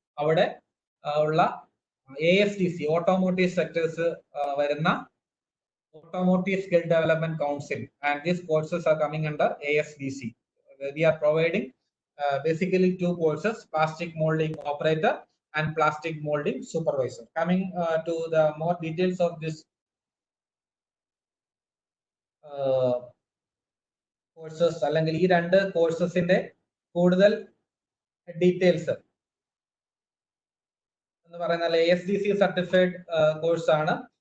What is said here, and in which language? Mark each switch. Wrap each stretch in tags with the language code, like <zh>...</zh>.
<ml>അവിടെ ഉള്ള</ml> <en>ASDC, automotive sectors വരുന്ന automotive skill development council, and these courses are coming under ASDC. We are providing basically two courses: plastic molding operator and plastic molding supervisor. Coming to the more details of this courses,</en> <ml>അല്ലെങ്കിൽ ഈ രണ്ട് കോഴ്സസിന്റെ കൂടുതൽ details എന്ന് പറയുന്നത് ASDC certified course ആണ്.</ml>